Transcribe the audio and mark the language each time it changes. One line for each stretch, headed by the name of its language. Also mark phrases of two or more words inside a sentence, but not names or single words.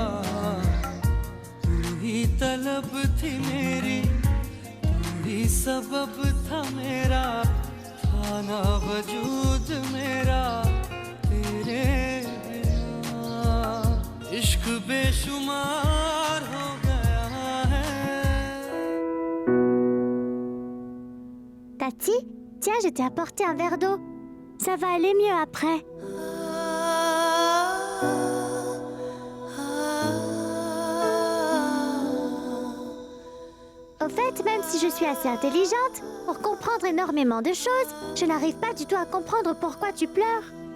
Hindi: तू ही तलब थी मेरी तू ही सबब था मेरा था ना वजूद मेरा तेरे बिना इश्क बेशुमार हो गया है
French: Tati? Tiens, je t'ai apporté un verre d'eau. Ça va aller mieux après. Au fait, même si je suis assez intelligente, pour comprendre énormément de choses, je n'arrive pas du tout à comprendre pourquoi tu pleures.